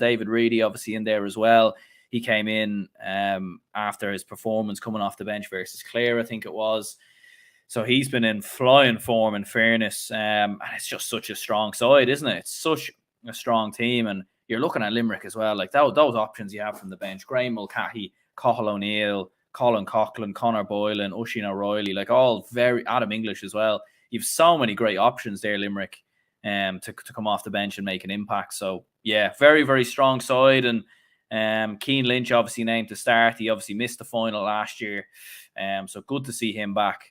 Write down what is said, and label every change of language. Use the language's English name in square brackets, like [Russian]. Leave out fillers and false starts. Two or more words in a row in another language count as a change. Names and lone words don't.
[English] David Reedy obviously in there as well. He came in after his performance coming off the bench versus Clare, I think it was. So he's been in flying form, in fairness. And it's just such a strong side, isn't it? It's such a strong team. And you're looking at Limerick as well. Like those options you have from the bench. Graham Mulcahy, Cathal O'Neill, Colin Coughlin, Conor Boylan, Oisin O'Reilly, like all very Adam English as well. You've so many great options there, Limerick, to come off the bench and make an impact. So yeah, very, very strong side. And Cian Lynch obviously named to start. He obviously missed the final last year. So good to see him back.